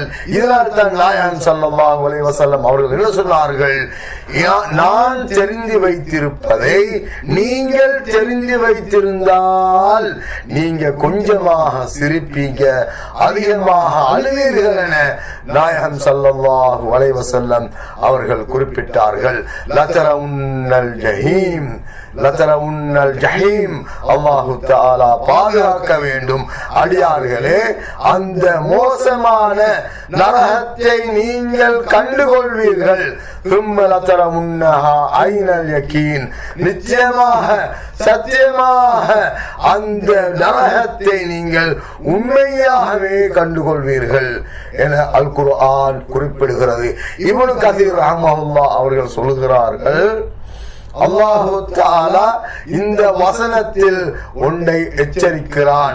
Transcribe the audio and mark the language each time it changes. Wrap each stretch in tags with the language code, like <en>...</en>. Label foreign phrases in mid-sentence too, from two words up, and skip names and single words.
<ta>இதனால் தான் நாயகம்</ta> <ar>صلى الله عليه وسلم</ar> <ta>அவர்கள் என்ன சொன்னார்கள், நான் தெரிந்து வைத்திருப்பதை நீங்கள் தெரிந்து வைத்திருந்தால் நீங்க கொஞ்சமாக சிரிப்பீங்க, அதிகமாக அழுவீர்கள் என நாயகம்</ta> <ar>صلى الله عليه وسلم</ar> <ta>அவர்கள் குறிப்பிட்டார்கள்.</ta> <ar>لترون الجحيم، لترون الجحيم، الله تعالى</ar> <ta>பாதுகாக்க வேண்டும். அடியார்களே, அந்த மோசமான நரகத்தை நீங்கள் கண்டுகொள்வீர்கள்.</ta> <ar>ثم لترونها عين اليقين,</ar> <ta>நிச்சயமாக சத்தியமாக அந்த நரகத்தை நீங்கள் உண்மையாகவே கண்டுகொள்வீர்கள் என அல் குர்ஆன் குறிப்பிடுகிறது. இப்னு கதீர் ரஹ்மத்துல்லாஹி அவர்கள் சொல்கிறார்கள், அல்லாஹு தஆலா இந்த வசனத்தில் ஒன்றை எச்சரிக்கிறான்.</ta>